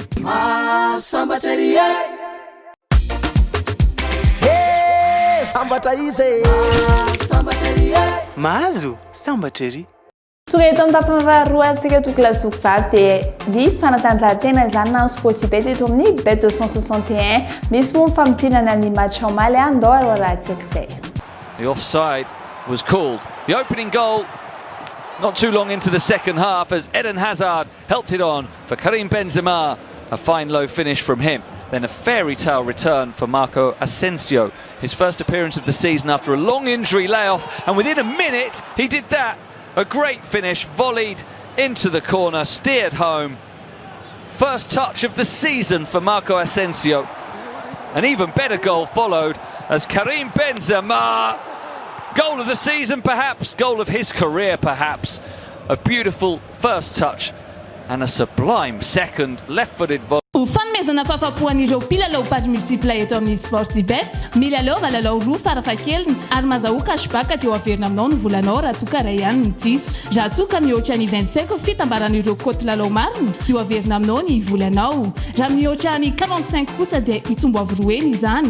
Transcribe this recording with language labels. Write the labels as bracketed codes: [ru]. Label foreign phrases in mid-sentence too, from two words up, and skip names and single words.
[mg] Sambatra ery. Hey, sambatra izy. Sambatra ery. Mahazo, sambatra ery. Tonga eto amin'ny tapany faharoa antsika tokony lasoko vavy dia ny fanatanjahantena izany na sportibet eto amin'ny bet 261 misy moa famidinana ny match omaly andao ary rahantsika izay. [en] The offside was called. The opening goal not too long into the second half as Eden Hazard helped it on for Karim Benzema. A fine low finish from him. Then a fairy tale return for Marco Asensio. His first appearance of the season after a long injury layoff, and within a minute he did that. A great finish, volleyed into the corner, steered home. First touch of the season for Marco Asensio. An even better goal followed as Karim Benzema, goal of the season perhaps, goal of his career perhaps. A beautiful first touch and a sublime second left-footed volley. [mg] fanomezana fahafapoan'ireo mpilalao pary multipla eto amin'ny Sportybet. Milalao valalao roa farafahakeliny ary mazahoa cashback aty averina aminao ny volanao raha toa ka ray ihany ny diso. Raha toa ka mihoatra ny 25 fitambaran'ireo koty lalao marina dia averina aminao ny volanao. Raha mihoatra ny 45 kosa dia hitombo avy 2 izany.